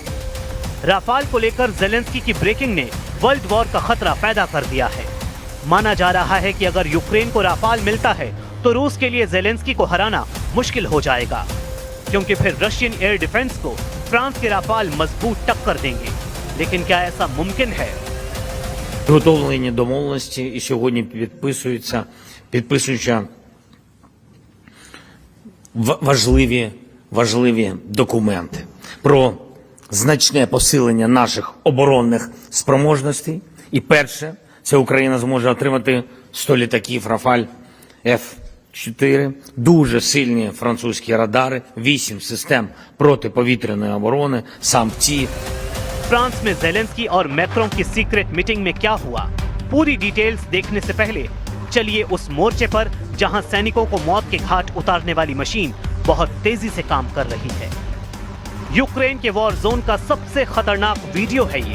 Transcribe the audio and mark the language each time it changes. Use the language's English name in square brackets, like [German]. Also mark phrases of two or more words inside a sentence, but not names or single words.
[Hindi] राफाल को लेकर जेलेंस्की की ब्रेकिंग ने [English] world war [Hindi] का खतरा पैदा कर दिया है। माना जा रहा है कि अगर यूक्रेन को राफाल मिलता है तो रूस के लिए जेलेंस्की को हराना मुश्किल हो जाएगा, क्योंकि फिर [English] Russian air defence [Hindi] को फ्रांस के राफाल मजबूत टक्कर देंगे। लेकिन क्या ऐसा मुमकिन है? [Ukrainian] Готовлені домовленості і сьогодні підписуються важливі документи про значне посилення наших оборонних спроможностей. І перше, це Україна зможе отримати 100 літаків Рафаль F-4, дуже сильні французькі радари, 8 систем протиповітряної оборони, самці. [Hindi] फ्रांस में जेलेंस्की और मैक्रों की [English] secret meeting [Hindi] में क्या हुआ, पूरी डिटेल्स देखने से पहले चलिए उस मोर्चे पर जहां सैनिकों को मौत के घाट उतारने वाली मशीन बहुत तेजी से काम कर रही है। यूक्रेन के [English] war zone [Hindi] का सबसे खतरनाक वीडियो है ये।